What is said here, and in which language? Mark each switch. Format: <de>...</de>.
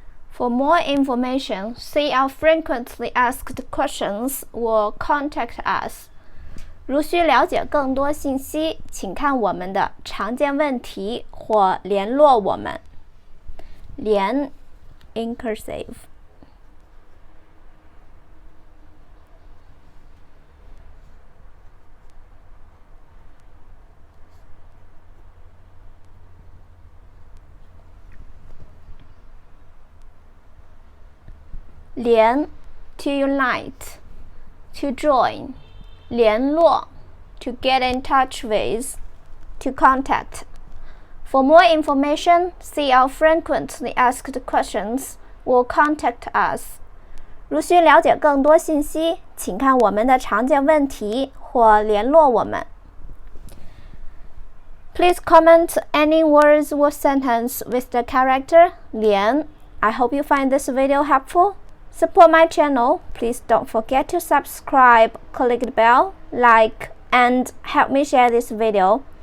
<en>For more information, see our frequently asked questions or contact us.</en> <zh>如需了解更多信息，请看我们的常见问题或联络我们。</zh> <en>联 in cursive. 联 to unite, to join, 联络 to get in touch with, to contact. For more information, see our frequently asked questions or contact us.</en> <zh>如需了解更多信息，请看我们的常见问题或联络我们。</zh> <en>Please comment any words or sentence with the character 连. I hope you find this video helpful. Support my channel. Please don't forget to subscribe, click the bell, like, and help me share this video.</en>